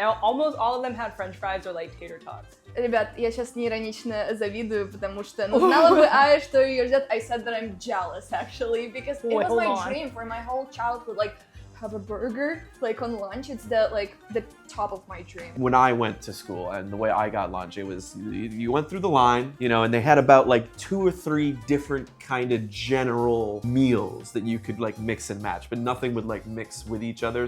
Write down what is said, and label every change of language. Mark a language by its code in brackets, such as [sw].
[en] Almost all of them had French fries or tater tots. [ru] Rебят, я сейчас не иронично завидую, потому что знала бы Ая, что ее ждет. [en] I said that I'm jealous actually, because it was my dream for my whole childhood. Have a burger on lunch. It's the top of my dream. When I went to school and the way I got lunch, it was you went through the line, and they had about 2 or 3 different kind of general meals that you could mix and match, but nothing would mix with each other.